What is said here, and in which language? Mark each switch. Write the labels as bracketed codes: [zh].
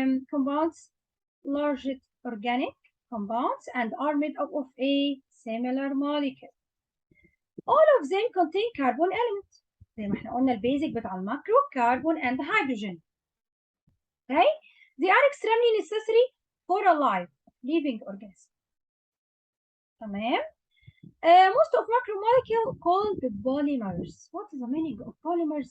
[en] Compounds, large organic compounds, and are made up of a similar molecule. All of them contain carbon element. [ar] زي ما احنا قلنا البيزك بتاع الماكرو [en] carbon and hydrogen. Okay? They are extremely necessary for a life living organism. [ar] تمام. [en] Most of macromolecules called polymers. What is the meaning of polymers?